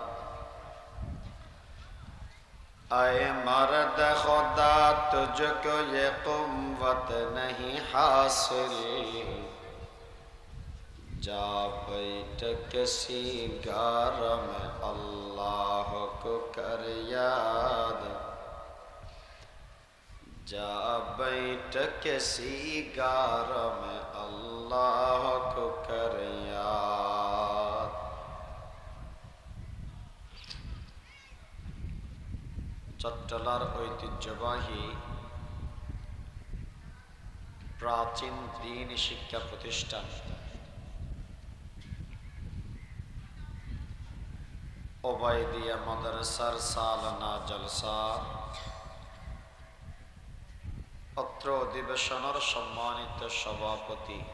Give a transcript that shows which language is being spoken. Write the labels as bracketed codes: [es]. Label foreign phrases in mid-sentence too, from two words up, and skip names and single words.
[ur] اے مرد خدا تجھ کو یہ قوت نہیں حاصل جا بیٹھ کسی غار میں اللہ کو کر یاد جا بیٹھ کسی غار میں اللہ کو کر یاد [bn] চট্টলার ঐতিহ্যবাহী প্রাচীন দ্বীনি শিক্ষা প্রতিষ্ঠান ওবায়দিয়া মাদ্রাসার সালানা জলসা অত্র অধিবেশনের সম্মানিত সভাপতি